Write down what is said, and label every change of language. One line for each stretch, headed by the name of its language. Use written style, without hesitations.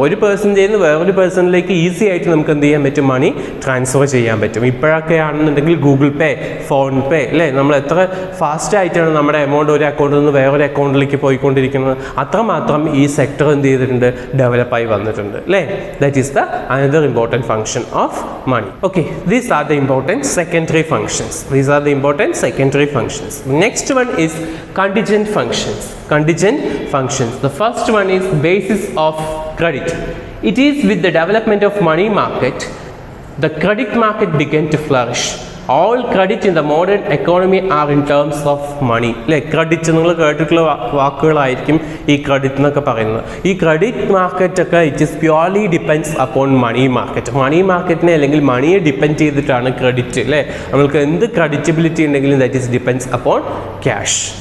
Malayalam: ഒരു പേഴ്സൻ്റെ നിന്ന് വേറൊരു പേഴ്സണിലേക്ക് ഈസി ആയിട്ട് നമുക്ക് എന്ത് ചെയ്യാൻ പറ്റും, മണി ട്രാൻസ്ഫർ ചെയ്യാൻ പറ്റും. ഇപ്പോഴൊക്കെ ആണെന്നുണ്ടെങ്കിൽ ഗൂഗിൾ പേ, ഫോൺ പേ അല്ലേ, നമ്മൾ എത്ര ഫാസ്റ്റ് ആയിട്ടാണ് നമ്മുടെ എമൗണ്ട് ഒരു അക്കൗണ്ടിൽ നിന്ന് വേറൊരു അക്കൗണ്ടിലേക്ക് പോയിക്കൊണ്ടിരിക്കുന്നത്. അത്രമാത്രം ഈ സെക്ടർ എന്ത് ചെയ്തിട്ടുണ്ട്, ഡെവലപ്പായി വന്നിട്ടുണ്ട് അല്ലേ.
English: That is the another important function of money. Okay, these are the important secondary functions. These are the important secondary functions. The next one is contingent functions. Contingent functions. The first one is basis of credit. It is with the development of money market, the credit market began to flourish. All credit in the modern economy are in terms of money.
Malayalam: Like credit നിങ്ങൾ കേട്ടിട്ടുള്ള വാക്കുകളായിരിക്കും ഈ credit എന്നൊക്കെ പറയുന്നത്. ഈ credit market ഒക്കെ
English: It is purely depends upon money market.
Malayalam: മണി മാർക്കറ്റിനെ അല്ലെങ്കിൽ മണിയെ depend ചെയ്തിട്ടാണ് ക്രെഡിറ്റ് അല്ലേ. നമ്മൾക്ക് എന്ത് ക്രെഡിറ്റബിലിറ്റി ഉണ്ടെങ്കിലും
English: That is depends upon cash.